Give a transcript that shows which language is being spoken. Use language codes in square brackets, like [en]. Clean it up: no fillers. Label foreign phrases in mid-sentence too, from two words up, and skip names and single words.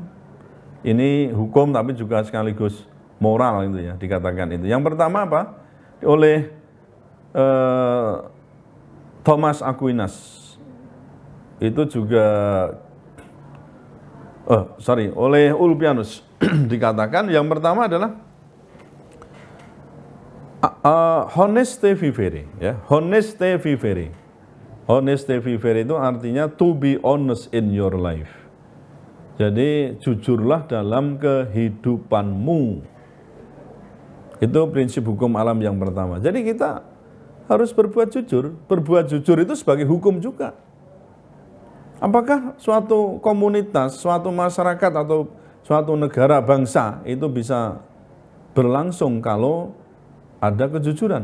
[id] Ini hukum tapi juga sekaligus moral itu ya, dikatakan itu. Yang pertama apa? Oleh Thomas Aquinas. Itu juga oleh Ulpianus dikatakan yang pertama adalah [la] honeste vivere, [id] ya. [la] Honeste vivere. Honeste vivere [id] itu artinya [en] to be honest in your life. [id] Jadi jujurlah dalam kehidupanmu. Itu prinsip hukum alam yang pertama. Jadi kita harus berbuat jujur. Berbuat jujur itu sebagai hukum juga. Apakah suatu komunitas, suatu masyarakat atau suatu negara bangsa itu bisa berlangsung kalau ada kejujuran?